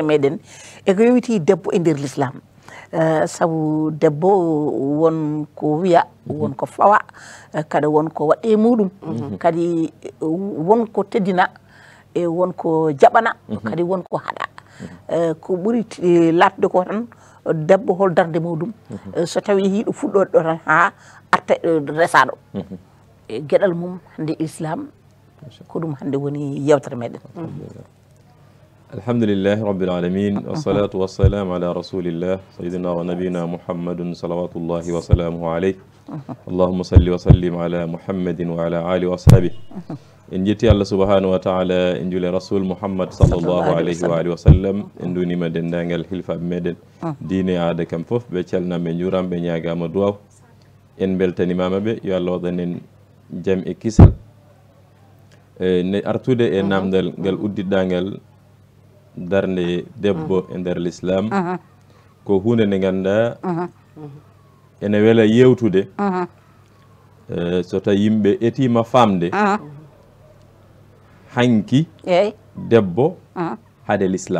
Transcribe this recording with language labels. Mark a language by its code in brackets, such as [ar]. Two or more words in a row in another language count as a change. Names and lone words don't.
[ff] meɗen e ko yowiti debbo e nder l'islam sabu debbo won ko wiya won ko fawa kadi won ko waɗe muɗum kadi won ko teddina e won ko jaɓana kadi won ko haɗa ko ɓuri latde ko tan debbo hol darde muɗum so tawi hiɗo fuɗɗode ɗo tan ha arta resaɗo e gueɗal mum hande islam ko ɗum hande woni yewtere meɗen [ar] الحمد لله رب العالمين والصلاة والسلام على رسول الله سيدنا ونبينا محمد صلوات الله وسلامه عليه اللهم صل وسلم على محمد وعلى آله وأصحابه [ff] en jetti Allah [ar] سبحانه وتعالى [ff] en jule rasul muhammad [ar] صلى الله عليه وآله وسلم [ff] en dunima dendagal hilfaɓe meɗen diine aada kam foof ɓe calnamɓe juuramɓe ñagama duwaw en beltanimama ɓe yo Allah waɗanen jaam e kisal ne artude e namdal ngal uddiɗɗangal darnde debbo e nder l'islam ko hunde nde ganda ene weela yewtude so tawi yimɓe etima famde hanki debbo haade l'islam